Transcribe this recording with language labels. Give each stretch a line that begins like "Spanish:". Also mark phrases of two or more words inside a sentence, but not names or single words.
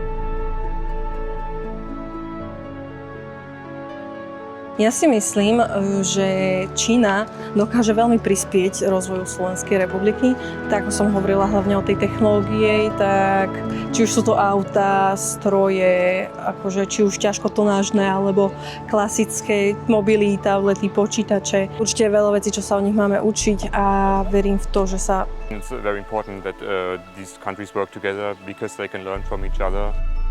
Slovak: Ja si myslím, že Čína dokáže veľmi prispieť rozvoju Slovenskej republiky. Tak ako som hovorila hlavne o tej technológie, tak či už sú to autá, stroje, akože či už ťažkotonážne alebo klasické mobily, tablety, počítače. Určite je veľa vecí, čo sa o nich máme učiť a verím v to, že sa...
English: it's very important that these countries work together because they can learn from each other.